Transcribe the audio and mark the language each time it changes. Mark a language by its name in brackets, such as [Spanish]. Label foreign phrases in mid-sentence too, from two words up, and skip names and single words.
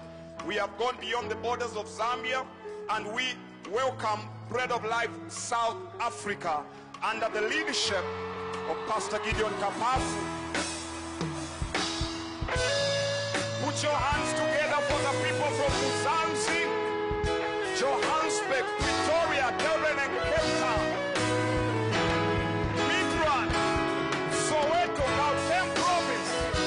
[English] We have gone beyond the borders of Zambia, and we welcome Bread of Life South Africa under the leadership of Pastor Gideon Kapafu. Put your hands together for the people from Muzanzi, Johannesburg, Pretoria, Durban, and Cape Town. Midrand, Soweto, Gauteng Province.